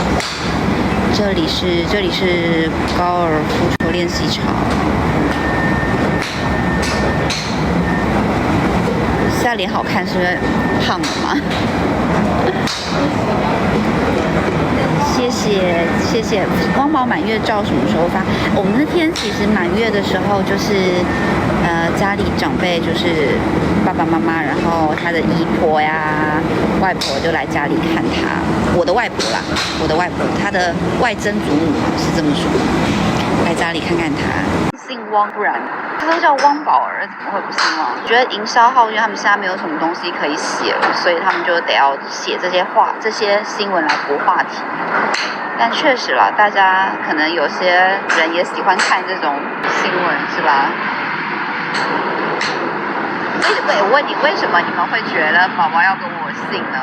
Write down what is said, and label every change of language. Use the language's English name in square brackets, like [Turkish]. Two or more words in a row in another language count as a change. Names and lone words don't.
[Chinese] 這裡是高爾夫球練習場，現在臉好看是因為胖了嗎？謝謝。汪寶滿月照什麼時候發？我們那天其實滿月的時候就是家裡長輩就是爸爸媽媽，然後他的姨婆呀、外婆就來家裡看他。我的外婆，他的外曾祖母是這麼說，來家裡看看他。姓汪，不然他都叫汪寶兒，怎麼會不姓汪？我覺得營銷號，因為他們現在沒有什麼東西可以寫了，所以他們就得要寫這些新聞來博話題。但確實啦，大家可能有些人也喜歡看這種新聞，是吧？我問你，為什麼你們會覺得寶寶要跟我姓呢？